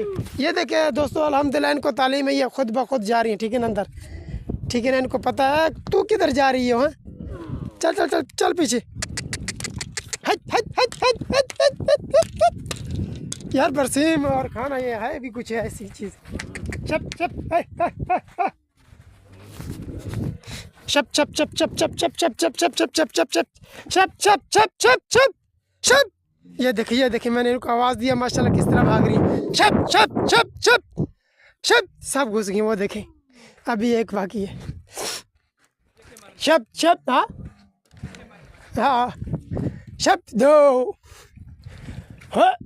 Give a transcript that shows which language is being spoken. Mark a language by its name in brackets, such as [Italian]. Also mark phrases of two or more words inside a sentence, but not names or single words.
[Hindi] ये देखिए दोस्तों अल्हम्दुलिल्लाह इनको तालीम है, ये खुद ब खुद जा रही है, ठीक है ना अंदर, ठीक है ना। इनको पता है तू किधर जा रही हो? हाँ चल चल चल चल पीछे। हट हट हट हट हट हट हट हट हट। यार बरसीम और खाना ये है भी कुछ ऐसी चीज़। चप चप शप चप चप चप चप चप चप चप चप चप चप चप चप चप चप चप चप चप चप। ये देखिए मैंने इनको आवाज़ दिया, माशाल्लाह किस तरह भाग रही है। चप चप चप चप चप सब घुस गई। वो देखें अभी एक बाकी है। शप शप हाँ हाँ शप दो हाँ।